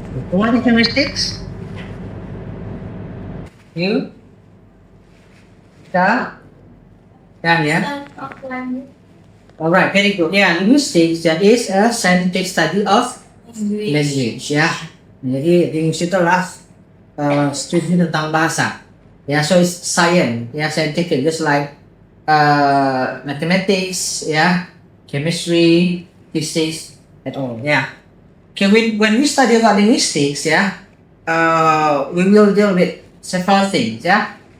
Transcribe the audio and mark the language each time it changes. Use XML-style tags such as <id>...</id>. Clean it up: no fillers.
<en>What is linguistics? You? Yeah? Yeah? Alright, very good. Yeah, linguistics, that is a scientific study of language.</en> <id>Ya, jadi linguistics itu adalah studi tentang bahasa.</id> <en>Ya, so it's science, ya, scientific, just like mathematics, ya, chemistry, physics, and all. Ya. Okay, when we study about linguistics, ya, we will deal with several things. Ya.</en>